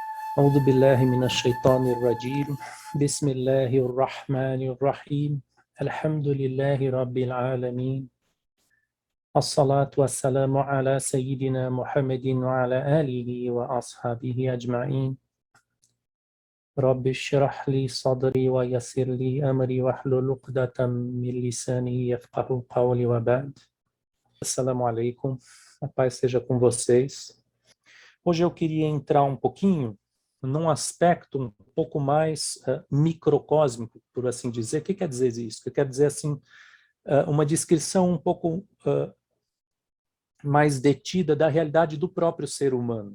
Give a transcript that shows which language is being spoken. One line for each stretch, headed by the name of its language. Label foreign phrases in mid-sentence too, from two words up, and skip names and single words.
Arabic: أعوذ بالله من الشيطان الرجيم بسم الله الرحمن الرحيم الحمد لله رب العالمين الصلاة والسلام على سيدنا محمد وعلى آله وأصحابه أجمعين رب اشرح لي صدري ويسر لي أمري واحلل عقدة من لساني يفقه قولي وبعد السلام عليكم,
Portuguese: a paz seja com vocês. Hoje eu queria entrar um pouquinho num aspecto um pouco mais microcósmico, por assim dizer. O que quer dizer isso? Quer dizer assim, uma descrição um pouco mais detida da realidade do próprio ser humano.